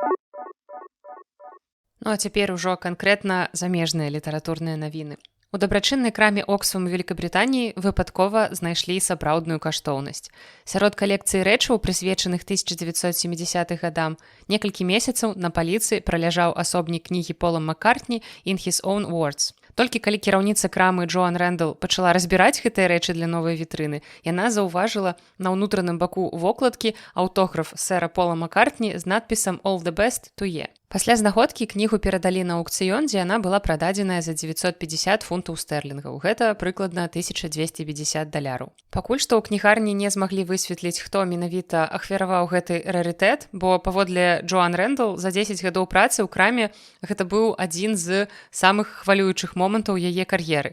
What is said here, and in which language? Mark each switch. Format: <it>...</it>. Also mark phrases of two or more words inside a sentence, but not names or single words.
<be>Ну а цяпер ужо канкрэтна замежныя літаратурныя навіны. У дабрачыннай краме Оксфам Вялікабрытаніі выпадкова знайшлі сапраўдную каштоўнасць. Сярод калекцыі рэчаў, прысвечаных 1970-х гадам, некалькі месяцаў на паліцы праляжаў асобнік кнігі Пола Маккартні</be> <en>«In his own words».</en> <be>Толькі калі кіраўніца крамы Джоан Рэндал пачала разбіраць гэтыя рэчы для новай вітрыны, яна заўважыла на ўнутраным баку вокладкі аўтограф сэра Пола Маккартні з надпісам</be> <en>«All the best to you».</en> <be>Пасля знаходкі кнігу перадалі на аўкцыён, дзе яна была прададзеная за 950 фунтаў стэрлінгаў. Гэта прыкладна $1250. Пакуль што ў кнігарні не змаглі высветліць, хто менавіта ахвяраваў гэты рарытэт, бо паводле Джоан Рэндал за 10 гадоў працы ў краме гэта быў адзін з самых хвалюючых момантаў яе кар'еры.</be>